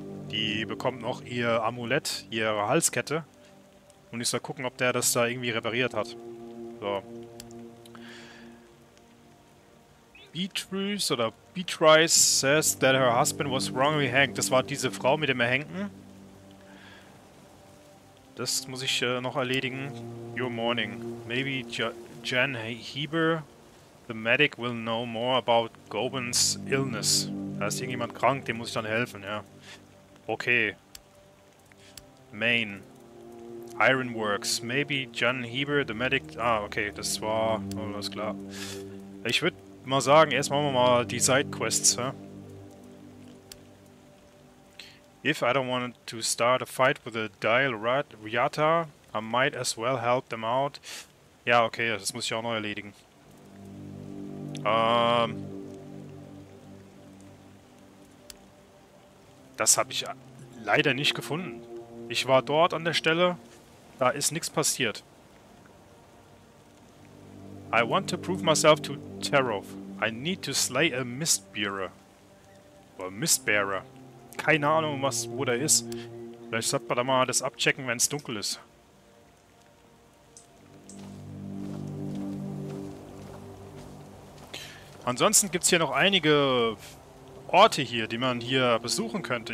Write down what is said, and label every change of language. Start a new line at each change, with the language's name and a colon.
German: Die bekommt noch ihr Amulett, ihre Halskette. Und ich soll gucken, ob der das da irgendwie repariert hat. So.
English: Beatrice oder Beatrice says that her husband was wrongly hanged.
German: Das war diese Frau mit dem Erhängten. Das muss ich noch erledigen.
English: Your morning. Maybe Jan Heber, the medic, will know more about Gobens illness.
German: Da ist irgendjemand krank, dem muss ich dann helfen, ja.
English: Okay. Main. Ironworks. Maybe Jan Heber, the medic... Ah, okay,
German: das war... Oh, alles klar. Ich würde mal sagen, erst machen wir mal die Sidequests, ja?
English: If I don't want to start a fight with a Dial Riata, I might as well help them out.
German: Ja, okay, das muss ich auch noch erledigen. Das habe ich leider nicht gefunden. Ich war dort an der Stelle, da ist nichts passiert.
English: I want to prove myself to Tarov. I need to slay a Mistbearer.
German: Oder Mistbearer. Keine Ahnung, wo der ist. Vielleicht sollte man da mal das abchecken, wenn es dunkel ist. Ansonsten gibt es hier noch einige Orte hier, die man hier besuchen könnte.